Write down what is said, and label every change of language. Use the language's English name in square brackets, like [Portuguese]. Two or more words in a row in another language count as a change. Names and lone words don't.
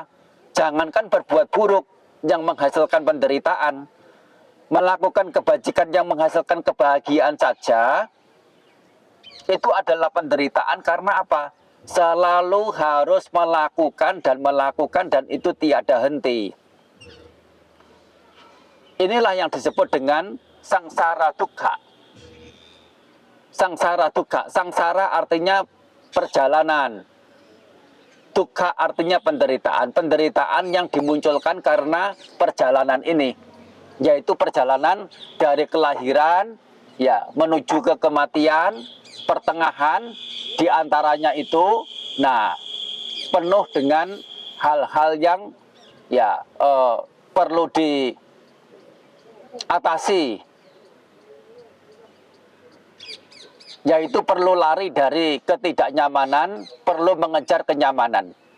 [Indonesian] Jangankan berbuat buruk yang menghasilkan penderitaan, melakukan kebajikan yang menghasilkan kebahagiaan saja, itu adalah penderitaan. Karena apa? Selalu harus melakukan dan itu tiada henti. Inilah yang disebut dengan [Pali] sangsara dukkha. Sangsara dukkha. [Indonesian] Sangsara artinya perjalanan. Dukkha artinya penderitaan. Penderitaan yang dimunculkan karena perjalanan ini, yaitu perjalanan dari kelahiran ya menuju ke kematian, pertengahan di antaranya itu penuh dengan hal-hal yang ya perlu diatasi, yaitu perlu lari dari ketidaknyamanan, perlu mengejar kenyamanan.